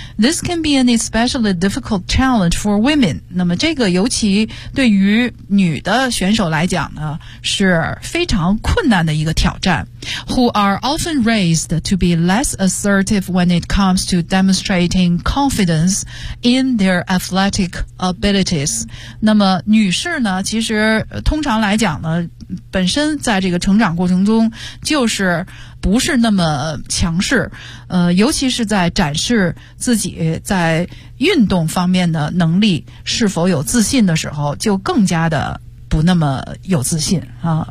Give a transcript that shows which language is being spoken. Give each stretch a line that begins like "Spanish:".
English: This can be an especially difficult challenge for women.
Chinese: 那么这个尤其对于女的选手来讲呢，是非常困难的一个挑战。
English: Who are often raised to be less assertive when it comes to demonstrating confidence in their athletic abilities.
Chinese: 那么女士呢，其实通常来讲呢，本身在这个成长过程中就是不是那么强势，尤其是在展示自己在运动方面的能力是否有自信的时候，就更加的不那么有自信啊。